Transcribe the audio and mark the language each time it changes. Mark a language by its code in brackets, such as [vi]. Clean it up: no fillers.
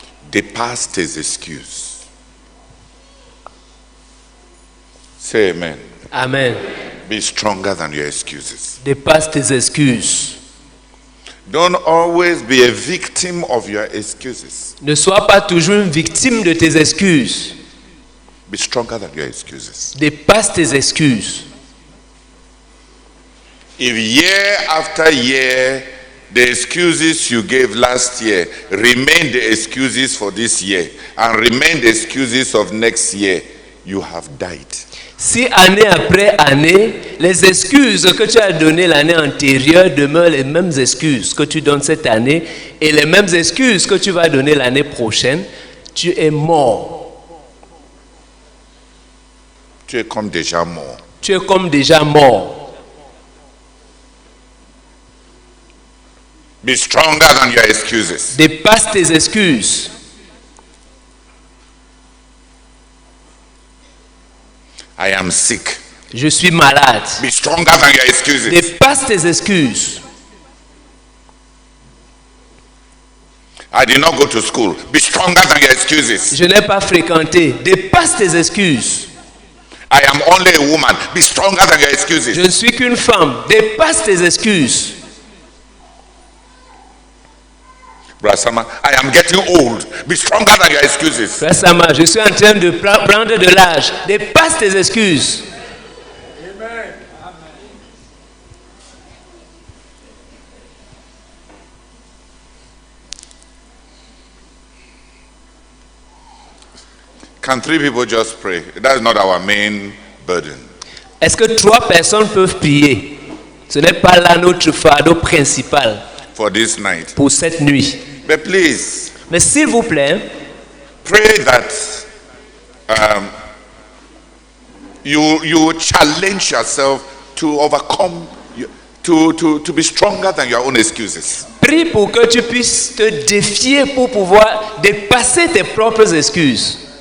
[en] The past is excuse. Say amen. Amen. Be stronger than your excuses. [fr] Dépasse tes excuses. [en] Don't always be a victim of your excuses. [fr] Ne sois pas toujours une victime de tes excuses. [en] Be stronger than your excuses. [fr] Dépasse tes excuses. [en] If year after year, the excuses you gave last year remain the excuses for this year and remain the excuses of next year, you have died. [fr] Si année après année, les excuses que tu as données l'année antérieure demeurent les mêmes excuses que tu donnes cette année et les mêmes excuses que tu vas donner l'année prochaine, tu es mort. Tu es comme déjà mort. Tu es comme déjà mort. [en] Be stronger than your excuses. [fr] Dépasse tes excuses. [en] I am sick. [fr] Je suis malade. [en] Be stronger than your excuses. [fr] Dépasse tes excuses. [en] I did not go to school. Be stronger than your excuses. [fr] Je n'ai pas fréquenté. Dépasse tes excuses. [en] I am only a woman. Be stronger than your excuses. [fr] Je ne suis qu'une femme. Dépasse tes excuses. [en] Brasama, I am getting old. Be stronger than your excuses. [fr] Brasama, je suis en train de prendre de l'âge. Dépasse tes excuses. Amen. [en] Can 3 people just pray? That's not our main burden. [fr] Est-ce que 3 personnes peuvent prier? Ce n'est pas là notre fardeau principal [en] For this night. [fr] pour cette nuit. [en] But please, [fr] Mais s'il vous plaît, [en] pray that you challenge yourself to overcome, to be stronger than your own excuses. [fr] prie pour que tu puisses te défier pour pouvoir dépasser tes propres excuses.